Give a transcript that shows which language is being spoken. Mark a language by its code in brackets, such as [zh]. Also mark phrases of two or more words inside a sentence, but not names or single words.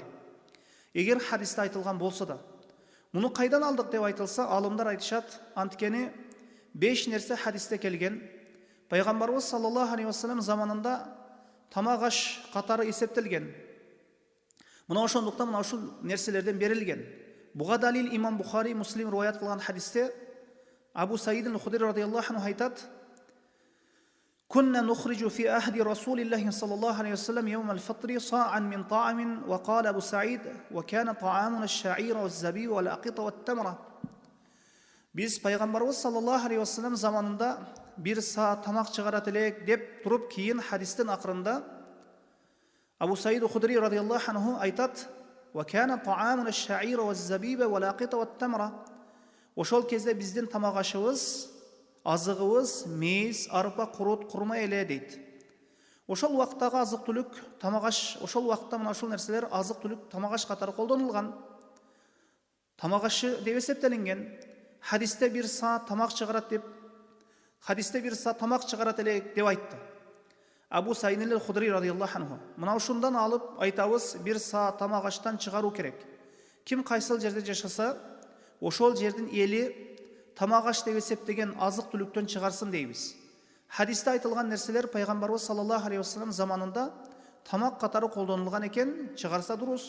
[ky] Эгер хадисте айтылган болсо да, муну кайдан алдык деп айтылса, алымдар айтышат, анткени 5 нерсе хадисте келген. Пайгамбарыбыз [ar] صلى الله عليه وسلم [ky] заманында тамак аш катары эсептелген. Мына ошондуктан мына ушул нерселерден берилген. Буга далил Имам Бухари, Муслим риваят кылган хадисте Абу Саид аль-Худри [ar] رضي الله عنه айтат: كنا نخرج في عهد رسول الله صلى الله عليه وسلم يوم الفطر صاعا من طعام وقال أبو سعيد وكان طعامنا الشعير والزبيب والأقط والتمرة. [ky] Biz Пайгамбарыбыз [ar] صلى الله عليه وسلم [ky] заманында bir са тамак чыгарат элек деп туруп, кийин хадистин акырында Абу Саид аль-Худри [ar] رضي الله عنه [ky] айтат: [ar] وَكَانَ طَعَامُنَا الشَّعِيرَ وَالزَّبِيبَ وَالْعَقِيطَ وَالتَّمْرَ. [ky] Ошол кезде биздин тамак ашыбыз, азыгыбыз мейиз, арпа, курут, курма эле дейт. Ошол убактагы азык-түлүк, тамак аш, ошол убакта мына ушул нерселер азык-түлүк, тамак аш катары колдонулган. Тамак ашы деп эсептелинген. Хадисте бир саа тамак чыгарат деп, хадисте бир саа тамак чыгарат эле деп айтты. [ar] Абу Саид аль-Худри رضي الله عنه. [ky] Мына ушундан алып айтабыз, бир саа тамак аштан чыгаруу керек. Ким кайсыл жерде жашаса, ошол жердин эли тамак аш деп эсептеген азык-түлүктөн чыгарсын дейбиз. Хадисте айтылган нерселер пайгамбарыбыз [ar] صلى الله عليه وسلم [ky] заманында тамак катары колдонулган экен, чыгарса дурус.